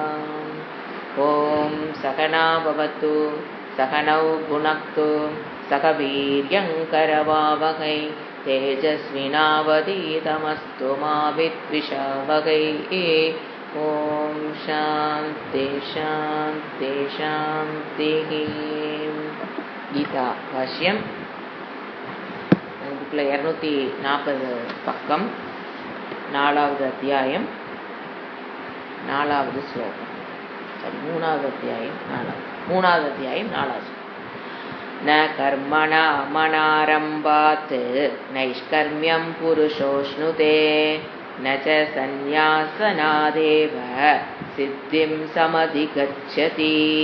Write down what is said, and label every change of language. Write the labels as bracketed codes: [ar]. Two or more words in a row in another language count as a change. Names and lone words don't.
[sa] ओम सहना भवतु सहनौ भुनक्तु सह वीर्यङ्करवावहै तेजस्विनावधीतमस्तु मा विद्विषावहै। ओम शांति शांति शांति। [ta] गीता भाष्यम बुक्ல 240 பக்கம் 4வது அத்தியாயம் 4வது ஸ்லோகம். மூணாவது அத்தியாயம் 4வது. [sa] न कर्मणा मनारम्भात् नैष्कर्म्यं पुरुषोऽश्नुते न च संन्यासनादेव सिद्धिं समधिगच्छति.